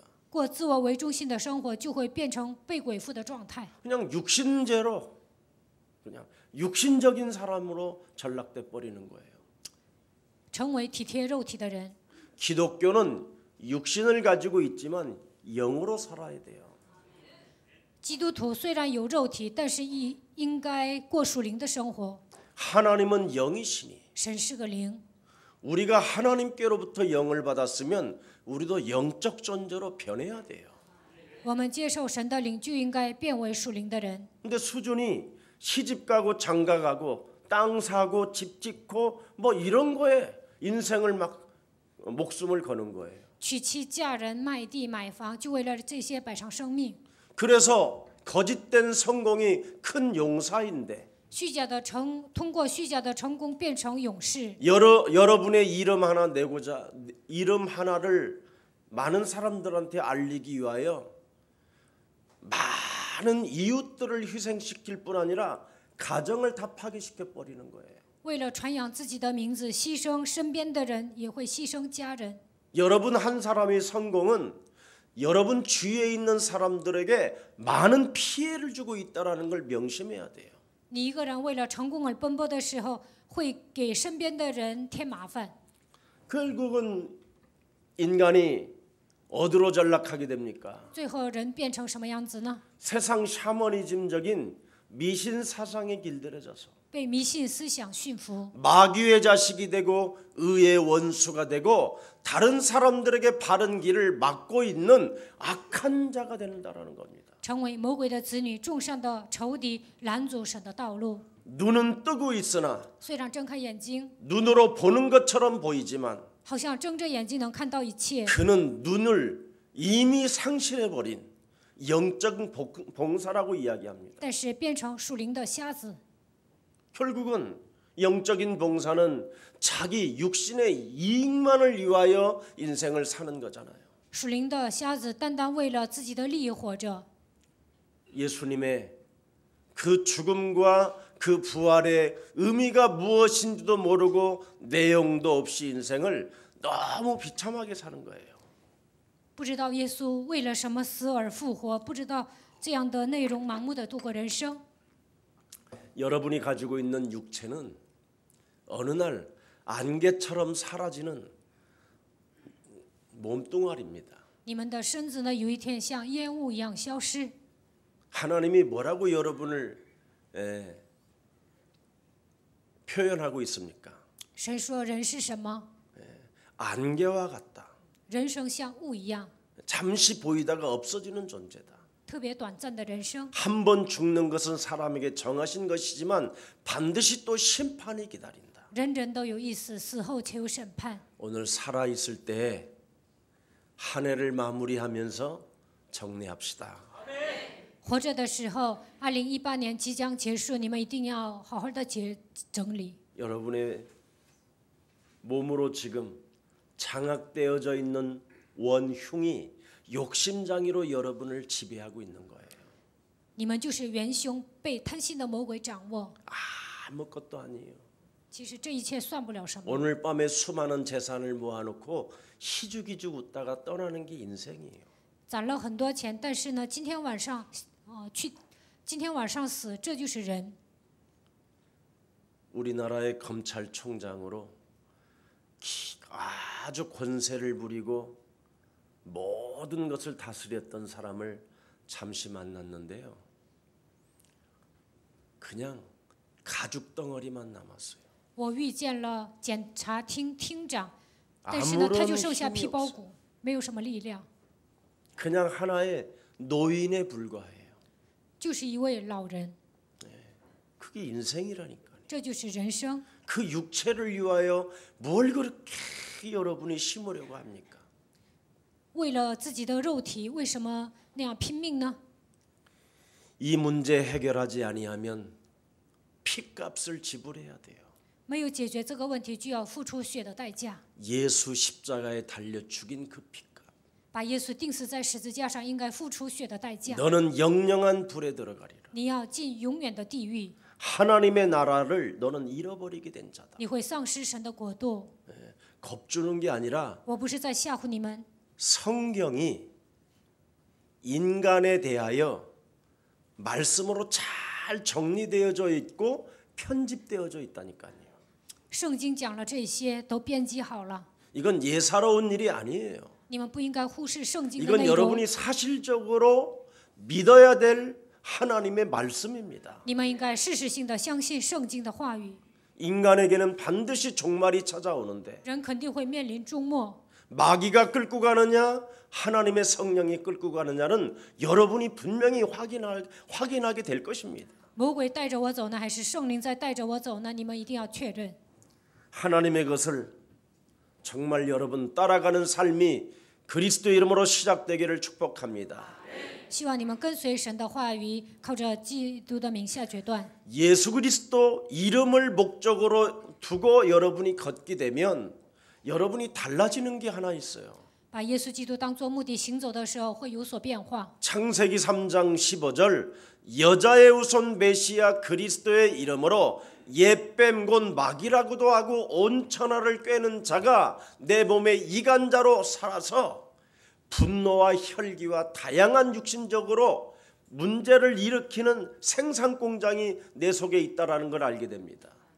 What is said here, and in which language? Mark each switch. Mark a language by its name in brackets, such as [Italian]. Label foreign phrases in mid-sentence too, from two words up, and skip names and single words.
[Chinese] 过自我为中心的生活，就会变成被鬼附的状态， [Korean] 그냥 육신제로 그냥 육신적인 사람으로 전락돼 버리는 거예요. [Chinese] 成为体贴肉体的人。 [Korean] 기독교는 육신을 가지고 있지만 영으로 살아야 돼요. [Chinese] 基督徒虽然有肉体，但是应该过属灵的生活。 [Korean] 하나님은 영이시니 [Chinese] 神是个灵， [Korean] 우리가 하나님께로부터 영을 받았으면 우리도 영적 존재로 변해야 돼요. [Chinese] 我们接受神的灵，就应该变为属灵的人。 [Korean] 근데 수준이 시집가고 장가가고 땅 사고 집 짓고 뭐 이런 거에 인생을 막 목숨을 거는 거예요. [Chinese] 娶妻嫁人、卖地买房，就为了这些摆上生命。 [Korean] 그래서 거짓된 성공이 큰 용사인데 [Chinese] 通过虚假的成功变成勇士。 [Korean] 여러분의 이름 하나 내고자 이름 하나를 많은 사람들한테 알리기 위하여 많은 이웃들을 희생시킬 뿐 아니라 가정을 다 파괴시켜 버리는 거예요. [Chinese] 为了传扬自己的名字，牺牲身边的人，也会牺牲家人。 [Korean] 여러분 한 사람의 성공은 여러분 주위에 있는 사람들에게 많은 피해를 주고 있다라는 걸 명심해야 돼요. [Chinese] 你一个人为了成功而奔波的时候，会给身边的人添麻烦。 [Korean] 결국은 인간이 어디로 전락하게 됩니까? [Chinese] 最后人变成什么样子呢？ [Korean] 세상 샤머니즘적인 미신 사상에 길들여져서 [Chinese] 被迷信思想驯服， [Korean] 마귀의 자식이 되고 의의 원수가 되고 다른 사람들에게 바른 길을 막고 있는 악한 자가 된다라는 겁니다. [Chinese] 成为魔鬼的子女，众善的仇敌，拦阻神的道路。 [Korean] 눈은 뜨고 있으나 [Chinese] 虽然睁开眼睛， [Korean] 눈으로 보는 것처럼 보이지만 [Chinese] 好像睁着眼睛能看到一切， [Korean] 그는 눈을 이미 상실해버린 영적 봉사라고 이야기합니다. [Chinese] 但是变成属灵的瞎子。 [Korean] 결국은 영적인 봉사는 자기 육신의 이익만을 위하여 인생을 사는 거잖아요. [Chinese] 属灵的瞎子单单为了自己的利益活着。 [Korean] 예수님의 그 죽음과 그 부활의 의미가 무엇인지도 모르고 내용도 없이 인생을 너무 비참하게 사는 거예요. [Chinese] 不知道耶稣为了什么死而复活，不知道这样的内容，盲目的度过人生。 [Korean] 여러분이 가지고 있는 육체는 어느 날 안개처럼 사라지는 몸뚱아리입니다. [Chinese] 你们的身子呢，有一天像烟雾一样消失。 [Korean] 하나님이 뭐라고 여러분을 표현하고 있습니까? [Chinese] 神说人是什么？ [Korean] 안개와 같다. [Chinese] 人生像雾一样， [Korean] 잠시 보이다가 없어지는 존재다. [Chinese] 特别短暂的人生。 [Korean] 한 번 죽는 것은 사람에게 정하신 것이지만 반드시 또 심판이 기다린다. [Chinese] 人人都有意思，死后且有审判。 [Korean] 오늘 살아 있을 때 한 해를 마무리하면서 정리합시다. [Chinese] 活着的时候，2018年即将结束，你们一定要好好的整理。 [Korean] 여러분의 몸으로 지금 장악되어져 있는 원흉이 욕심장애로 여러분을 지배하고 있는 거예요. [Chinese] 你们就是元凶，被贪心的魔鬼掌握。 [Korean] 아무것도 아니에요. [Chinese] 其实这一切算不了什么。 [Korean] 오늘 밤에 수많은 재산을 모아놓고 희죽희죽 웃다가 떠나는 게 인생이에요. [Chinese] 攒了很多钱，但是呢，今天晚上死，这就是人。 [Korean] 우리나라의 검찰총장으로 아주 권세를 부리고 모든 것을 다스렸던 사람을 잠시 만났는데요. 그냥 가죽 덩어리만 남았어요. [Chinese] 我遇见了检察厅厅长，但是呢，他就剩下皮包骨，没有什么力量， [Korean] 그냥 하나의 노인에 불과해요. [Chinese] 就是一位老人。 [Korean] 그게 인생이라니까요. [Chinese] 这就是人生。 [Korean] 그 육체를 위하여 뭘 그렇게 여러분이 심으려고 합니까? [Chinese] 为了自己的肉体，为什么那样拼命呢？ [Korean] 이 문제 해결하지 아니하면 피값을 지불해야 돼요. [Chinese] 没有解决这个问题，就要付出血的代价。 [Korean] 예수 십자가에 달려 죽인 그 피값. [Chinese] 把耶稣钉死在十字架上，应该付出血的代价。 [Korean] 너는 영영한 불에 들어가리라. [Chinese] 你要进永远的地狱， [Korean] 하나님의 나라를 너는 잃어버리게 된 자다. [Chinese] 你会丧失神的国度。 [Korean] 겁주는 게 아니라 [Chinese] 我不是在吓唬你们， [Korean] 성경이 인간에 대하여 말씀으로 잘 정리되어져 있고 편집되어져 있다니까요. [Chinese] 圣经讲了这些，都编辑好了。 [Korean] 이건 예사로운 일이 아니에요. [Chinese] 你们不应该忽视圣经的 [Korean] 이건 [Chinese] 内容。 [Korean] 여러분이 사실적으로 믿어야 될 하나님의 말씀입니다. [Chinese] 你们应该事实性的相信圣经的话语。 [Korean] 인간에게는 반드시 종말이 찾아오는데 [Chinese] 人肯定会面临终末， [Korean] 마귀가 끌고 가느냐 하나님의 성령이 끌고 가느냐는 여러분이 분명히 확인하게 될 것입니다. [Chinese] 魔鬼带着我走呢，还是圣灵在带着我走呢？你们一定要确认。 [Korean] 하나님의 것을 정말 여러분 따라가는 삶이 그리스도 이름으로 시작되기를 축복합니다. [Chinese] 希望你们跟随神的话语，靠着基督的名下决断。 [Korean] 예수 그리스도 이름을 목적으로 두고 여러분이 걷게 되면 여러분이 달라지는 게 하나 있어요. [Chinese] 把耶稣基督当作目的行走的时候，会有所变化。 [Korean] 창세기 3장 15절 여자의 후손 메시아 그리스도의 이름으로 옛뱀 곧 마귀라고도 하고 온 천하를 꿰는 자가 내 몸에 이간자로 살아서 분노와 혈기와 다양한 육신적으로 문제를 일으키는 생산 공장이 내 속에 있다라는 걸 알게 됩니다.